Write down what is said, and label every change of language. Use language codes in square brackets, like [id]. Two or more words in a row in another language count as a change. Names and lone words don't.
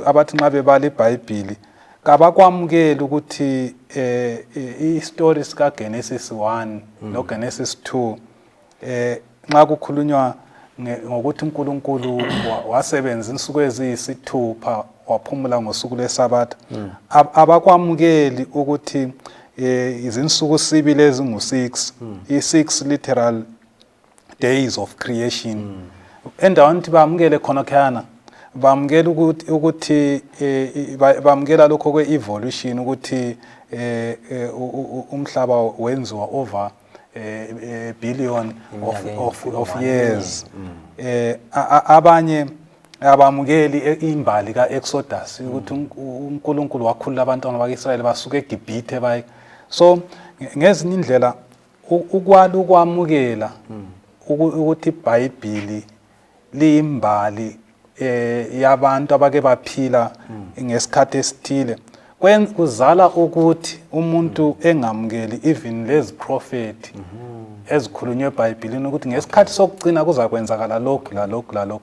[nd] abathi nxa bebala iBhayibhili kabakwamukela ukuthi istory sika Genesis 1 no Genesis 2 nxa kukhulunywa ngokuthi uNkulunkulu wasebenza insuku eziyisithupha waphumula ngosuku lweSabbath, abakwamukeli ukuthi izinsuku sibili ezingu6 i6 [en] literal days of creation. [nd] Endaweni ukuthi bamukele khona khana bamukela ukuthi bamukela lokho kwe-evolution ukuthi umhlaba wenziwa [en] over billion of years. [nd] Abanye abamukeli imbali kaExodus ukuthi uNkulunkulu wakhulula abantwana bakwaIsrayeli basuka eGibhithe baye. So ngezinye indlela ukwamukela ukuthi iBhayibhili liyimbali yabantu abake baphila ngesikhathi esithile kuzala ukuthi umuntu engamukeli even lezi prophet ezikhulunywe eBhayibhilini ukuthi ngesikhathi sokugcina kuzakwenzakala lokhu lalokhu.